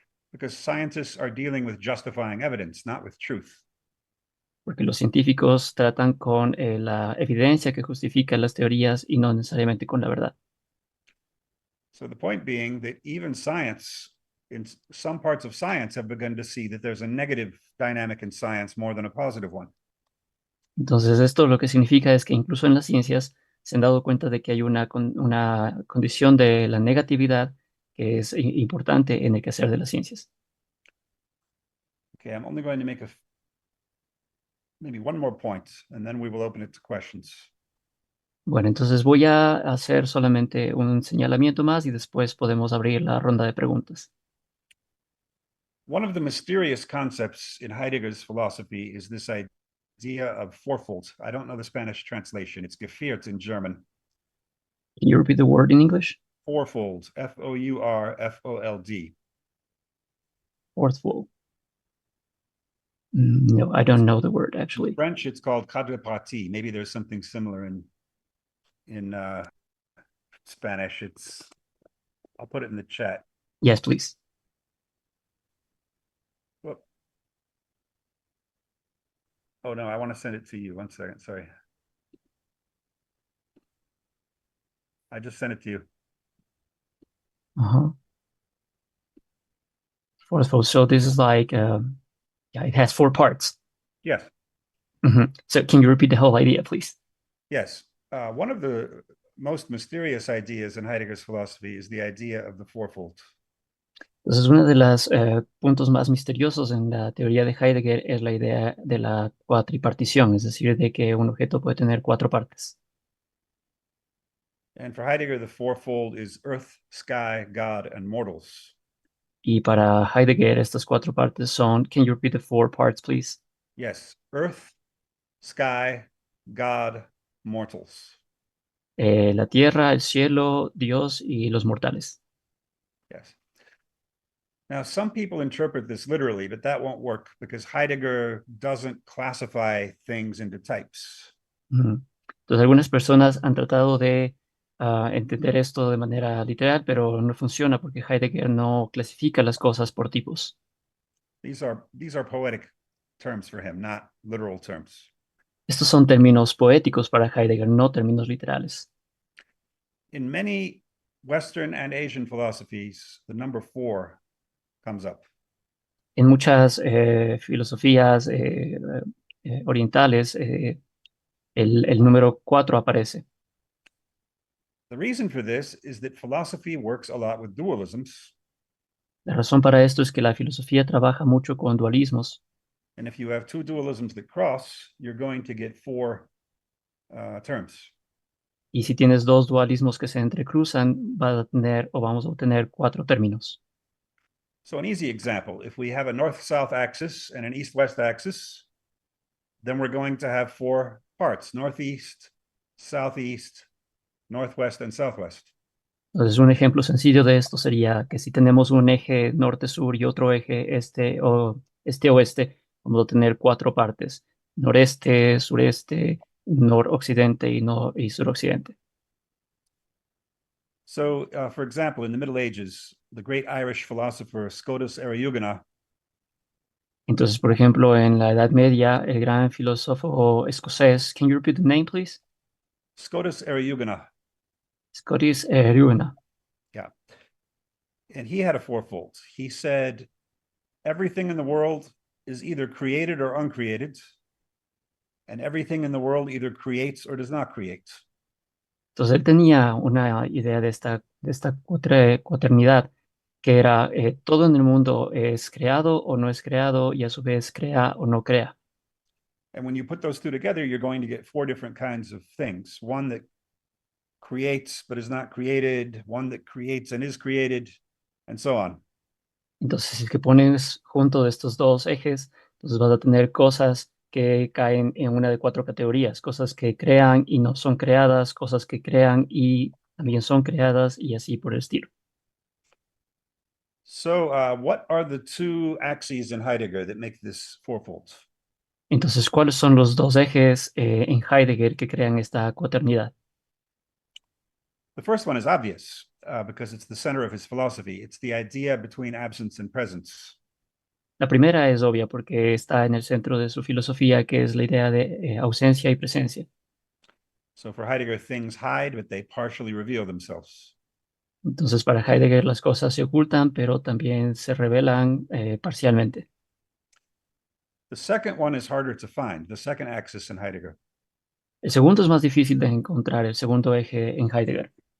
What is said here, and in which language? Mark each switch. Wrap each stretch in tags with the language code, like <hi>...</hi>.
<en>Because scientists are dealing with justifying evidence, not with truth.</en> <es>porque los científicos tratan con la evidencia que justifica las teorías y no necesariamente con la verdad.</es> <en>So the point being that even science, in some parts of science, have begun to see that there's a negative dynamic in science more than a positive one.</en> <es>Entonces, esto lo que significa es que incluso en las ciencias se han dado cuenta de que hay una condición de la negatividad que es importante en el quehacer de las ciencias.</es> <en>Okay, I'm only going to make maybe one more point, and then we will open it to questions.</en> <es>Bueno, entonces voy a hacer solamente un señalamiento más y después podemos abrir la ronda de preguntas.</es> <en>One of the mysterious concepts in Heidegger's philosophy is this idea of fourfold. I don't know the Spanish translation. It's geviert in German. Can you repeat the word in English? Fourfold, Fourfold. Fourthful. No, I don't know the word actually. In French, it's called quadripartite. Maybe there's something similar in Spanish. I'll put it in the chat. Yes, please. Whoop. Oh no, I want to send it to you. 1 second, sorry. I just sent it to you. Uh-huh. Fourthful. So this is like, yeah, it has 4 parts. Yes, So can you repeat the whole idea, please? yes. One of the most mysterious ideas in Heidegger's philosophy is the idea of the fourfold.</en> <es>Entonces, uno de los puntos más misteriosos en la teoría de Heidegger es la idea de la cuatripartición, es decir, de que un objeto puede tener 4 partes.</es> <en>And for Heidegger, the fourfold is earth, sky, God, and mortals.</en> <es>Y para Heidegger, estas 4 partes son,</es> <en>can you repeat the 4 parts, please? Yes, earth, sky, God, mortals.</en> <es>La tierra, el cielo, Dios y los mortales.</es> <en>Yes. Now, some people interpret this literally, but that won't work because Heidegger doesn't classify things into types. Ujú.</en> <es>Entonces, algunas personas han tratado de entender esto de manera literal, pero no funciona porque Heidegger no clasifica las cosas por tipos.</es> <en>These are poetic terms for him, not literal terms.</en> <es>Estos son términos poéticos para Heidegger, no términos literales.</es> <en>In many Western and Asian philosophies, the number 4 comes up.</en> <es>En muchas filosofías orientales, el número 4 aparece.</es> <en>The reason for this is that philosophy works a lot with dualisms.</en> <es>La razón para esto es que la filosofía trabaja mucho con dualismos,</es> <en>And if you have two dualisms that cross, you're going to get 4 terms.</en> <es>y si tienes dos dualismos que se entrecruzan, vamos a obtener 4 términos.</es> <en>So an easy example, if we have a north-south axis and an east-west axis, then we're going to have 4 parts, northeast, southeast, northwest, and southwest.</en> <es>Entonces, un ejemplo sencillo de esto sería que si tenemos un eje norte-sur y otro eje este-oeste, vamos a tener 4 partes: noreste, sureste, noroccidente y suroccidente.</es> <en>So, for example, in the Middle Ages, the great Irish philosopher Scotus Eriugena</en> <es>Entonces, por ejemplo, en la Edad Media, el gran filósofo escocés,</es> <en>can you repeat the name, please? Scotus Eriugena, Scotus Eriugena. yeah. And he had a fourfold. He said, everything in the world is either created or uncreated, and everything in the world either creates or does not create.</en> <es>Entonces, él tenía una idea de esta cuaternidad, que era todo en el mundo es creado o no es creado, y a su vez crea o no crea.</es> <en>And when you put those two together, you're going to get 4 different kinds of things. One that creates but is not created, one that creates and is created, and so on.</en> <es>Entonces, si es que pones junto de estos dos ejes, entonces vas a tener cosas que caen en una de 4 categorías: cosas que crean y no son creadas, cosas que crean y también son creadas, y así por el estilo.</es> <en>So, what are the 2 axes in Heidegger that make this fourfold?</en> <es>Entonces, ¿cuáles son los dos ejes en Heidegger que crean esta cuaternidad?</es> <en>The first one is obvious because it's the center of his philosophy. It's the idea between absence and presence.</en> <es>La primera es obvia porque está en el centro de su filosofía, que es la idea de ausencia y presencia.</es> <en>So for Heidegger, things hide, but they partially reveal themselves.</en> <es>Entonces, para Heidegger las cosas se ocultan, pero también se revelan parcialmente.</es> <en>The second one is harder to find, the second axis in Heidegger.</en> <es>El segundo es más difícil de encontrar, el segundo eje en Heidegger.</es>